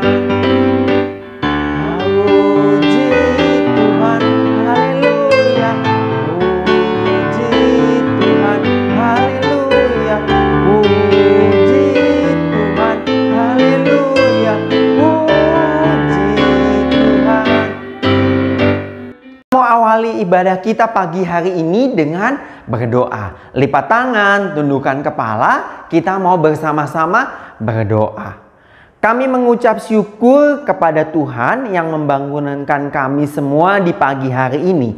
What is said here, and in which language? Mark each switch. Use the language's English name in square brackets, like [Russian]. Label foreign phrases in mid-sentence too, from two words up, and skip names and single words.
[Indonesian] Puji Tuhan, haleluya, puji Tuhan, haleluya, puji Tuhan, haleluya, puji Tuhan. Mau awali ibadah kita pagi hari ini dengan berdoa. Lipat tangan, tundukkan kepala, kita mau bersama-sama berdoa. Kami mengucap syukur kepada Tuhan yang membangunkan kami semua di pagi hari ini.